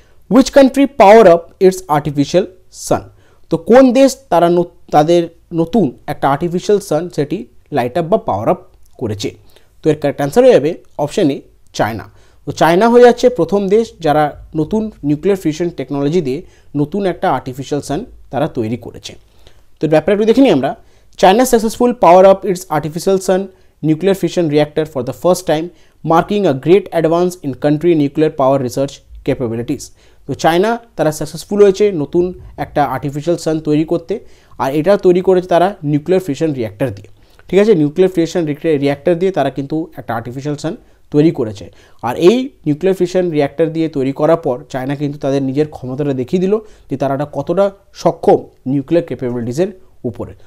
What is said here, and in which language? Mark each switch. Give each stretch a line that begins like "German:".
English: Which country power up its artificial sun.
Bangla: তো কোন দেশ তাদের নতুন একটা আর্টিফিশিয়াল সান সেটি লাইট আপ বা পাওয়ার আপ করেছে? তো এর কারেক্ট অ্যান্সার হয়ে যাবে অপশন এ, চায়না। তো চায়না হয়ে যাচ্ছে প্রথম দেশ যারা নতুন নিউক্লিয়ার ফিউশন টেকনোলজি দিয়ে নতুন একটা আর্টিফিশিয়াল সান তারা তৈরি করেছে। তো এর ব্যাপারে একটু দেখে নিই আমরা।
English: China successful power up its artificial sun nuclear fission reactor for the first time, marking a great advance in country nuclear power research capabilities.
Bangla: তো চায়না তারা সাকসেসফুল হয়েছে নতুন একটা আর্টিফিশিয়াল সান তৈরি করতে, আর এটা তৈরি করেছে তারা নিউক্লিয়ার ফিশন রিঅ্যাক্টর দিয়ে। ঠিক আছে, নিউক্লিয়ার ফিশন রিঅ্যাক্টর দিয়ে তারা কিন্তু একটা আর্টিফিশিয়াল সান তৈরি করেছে। আর এই নিউক্লিয়ার ফিশন রিঅ্যাক্টর দিয়ে তৈরি করার পর চায়না কিন্তু তাদের নিজের ক্ষমতাটা দেখিয়ে দিল যে তারা কতটা সক্ষম নিউক্লিয়ার ক্যাপাবিলিটিসের উপরে।